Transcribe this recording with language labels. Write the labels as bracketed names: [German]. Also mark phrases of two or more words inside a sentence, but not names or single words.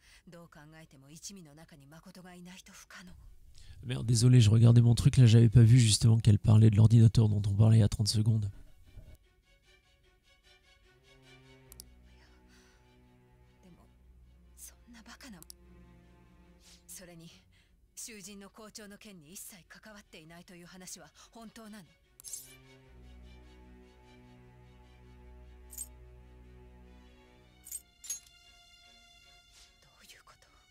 [French] Merde, désolé, je regardais mon truc là, j'avais pas vu justement qu'elle parlait de l'ordinateur dont on parlait il y a 30 secondes. [Japanese] 囚人の校長の件に一切関わっていないという話は本当なの？どういうこと？